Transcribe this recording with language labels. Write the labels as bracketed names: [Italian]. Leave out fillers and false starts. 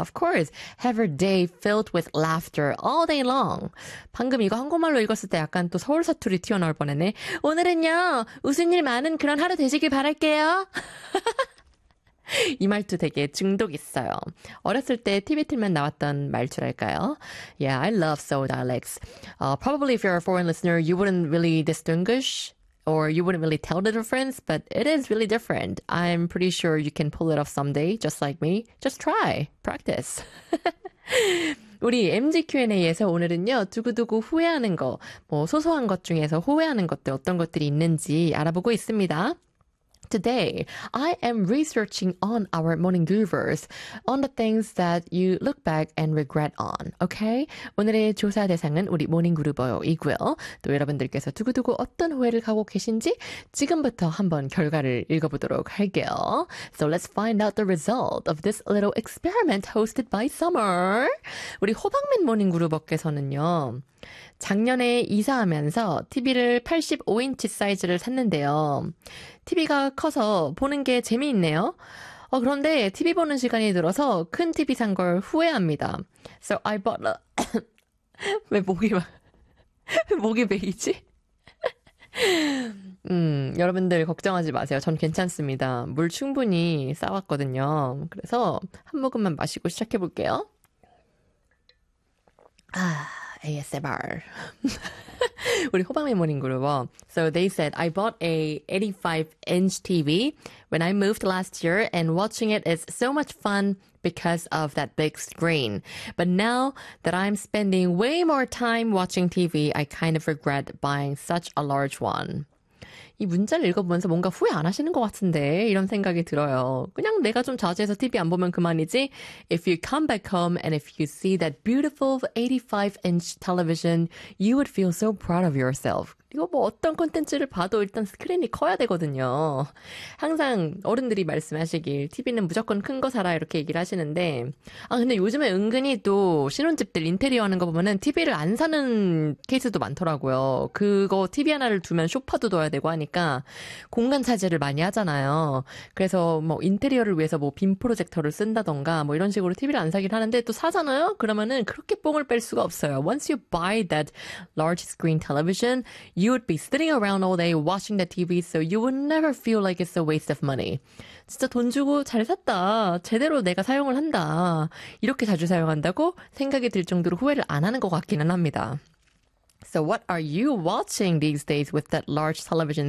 [English] Of course, have a day filled with laughter all day long. [Korean] 방금 이거 한국말로 읽었을 때 약간 또 서울 사투리 튀어나올 뻔했네. 오늘은요, 웃은 일 많은 그런 하루 되시길 바랄게요. 이 말투 되게 중독 있어요. 어렸을 때 TV 틀면 나왔던 말투랄까요? [English] Yeah, I love Seoul dialects. Probably if you're a foreign listener, you wouldn't really distinguish or you wouldn't really tell the difference, but it is really different. I'm pretty sure you can pull it off someday, just like me. Just try. Practice. [Korean] 우리 MGQ&A에서 오늘은요, 두고두고 후회하는 거, 뭐 소소한 것 중에서 후회하는 것들 어떤 것들이 있는지 알아보고 있습니다. [English] Today, I am researching on our morning goovers, on the things that you look back and regret on, okay? [Korean] 오늘의 조사 대상은 우리 모닝 그루버이고요. 또 여러분들께서 두고두고 어떤 후회를 하고 계신지 지금부터 한번 결과를 읽어보도록 할게요. [English] So let's find out the result of this little experiment hosted by Summer. [Korean] 우리 호박민 모닝 그루버께서는요. 작년에 이사하면서 TV를 85인치 사이즈를 샀는데요. TV가 커서 보는 게 재미있네요. 그런데 TV 보는 시간이 늘어서 큰 TV 산 걸 후회합니다. [English] So I bought a... [Korean] 왜 목이 막... 왜 목이 베이지? 여러분들 걱정하지 마세요. 전 괜찮습니다. 물 충분히 싸왔거든요. 그래서 한 모금만 마시고 시작해볼게요. 아... ASMR. 우리 호박맨 모닝 그룹. [English] So they said, I bought a 85-inch TV when I moved last year and watching it is so much fun because of that big screen. But now that I'm spending way more time watching TV, I kind of regret buying such a large one. [Korean] 이 문자를 읽어보면서 뭔가 후회 안 하시는 것 같은데 이런 생각이 들어요. 그냥 내가 좀 자제해서 TV 안 보면 그만이지. [English] If you come back home and if you see that beautiful 85-inch television, you would feel so proud of yourself. [Korean] 이거 뭐 어떤 콘텐츠를 봐도 일단 스크린이 커야 되거든요. 항상 어른들이 말씀하시길 TV는 무조건 큰 거 사라 이렇게 얘기를 하시는데 아 근데 요즘에 은근히 또 신혼집들 인테리어 하는 거 보면은 TV를 안 사는 케이스도 많더라고요. 그거 TV 하나를 두면 소파도 둬야 되고 하니까 공간 차지를 많이 하잖아요. 그래서 뭐 인테리어를 위해서 뭐 빔 프로젝터를 쓴다던가 뭐 이런 식으로 TV를 안 사긴 하는데 또 사잖아요? 그러면은 그렇게 뽕을 뺄 수가 없어요. [English] Once you buy that large screen television, you would be sitting around all day watching the TV, so you would never feel like it's a waste of money. [Korean] 진짜 돈 주고 잘 샀다. 제대로 내가 사용을 한다. 이렇게 자주 사용한다고 생각이 들 정도로 후회를 안 하는 것 같기는 합니다. [English] So what are you watching these days with that large television